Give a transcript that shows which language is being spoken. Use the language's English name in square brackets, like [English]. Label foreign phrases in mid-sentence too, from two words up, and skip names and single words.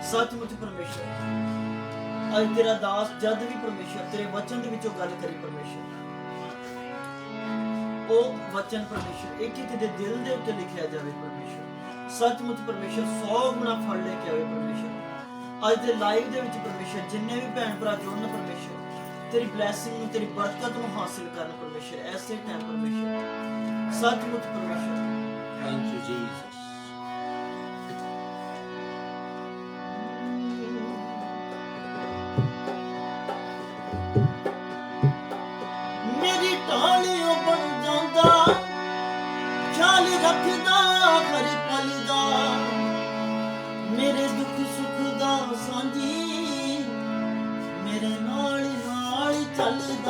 [Punjabi] ਸੱਚਮੁੱਚ ਪਰਮੇਸ਼ਰ ਅੱਜ ਤੇਰਾ ਦਾਸ ਜਦ ਵੀ ਪਰਮੇਸ਼ਰ ਤੇਰੇ ਵਚਨ ਦੇ ਵਿੱਚੋਂ ਗੱਲ ਕਰੀ ਪਰਮੇਸ਼ਰ, ਉਹ ਵਚਨ ਪਰਮੇਸ਼ਰ ਇੱਕ ਇੱਕ ਦੇ ਦਿਲ ਦੇ ਉੱਤੇ ਲਿਖਿਆ ਜਾਵੇ ਪਰਮੇਸ਼ਰ। ਸੱਚਮੁੱਚ ਪਰਮੇਸ਼ਰ 100 ਗੁਣਾ ਫਲ ਲੈ ਕੇ ਆਵੇ ਪਰਮੇਸ਼ਰ। ਅੱਜ ਦੇ ਲਾਈਵ ਦੇ ਵਿੱਚ ਪਰਮੇਸ਼ਰ ਜਿੰਨੇ ਵੀ ਭੈਣ ਭਰਾ ਜੁੜਨ ਪਰਮੇਸ਼ਰ तेरी ब्लेसिंग ਨੂੰ तेरी बरकत ਨੂੰ ਹਾਸਿਲ ਕਰਨ ਪਰਮੇਸ਼ਰ। ਐਸੇ ਟਾਈਮ ਪਰਮੇਸ਼ਰ ਸੱਚਮੁੱਚ ਪਰਮੇਸ਼ਰ। [English] Thank you Jesus. [Punjabi] ਮੇਰੀ ਢਾਲਿਓ ਬਣ ਜਾਂਦਾ ਖਿਆਲ ਰੱਖਦਾ ਹਰ ਪਲ ਦਾ, ਮੇਰੇ ਦੁੱਖ ਸੁੱਖ ਦਾ ਸਾਂਝੀ ਮੇਰੇ ਨਾਲ ਚੱਲਦਾ।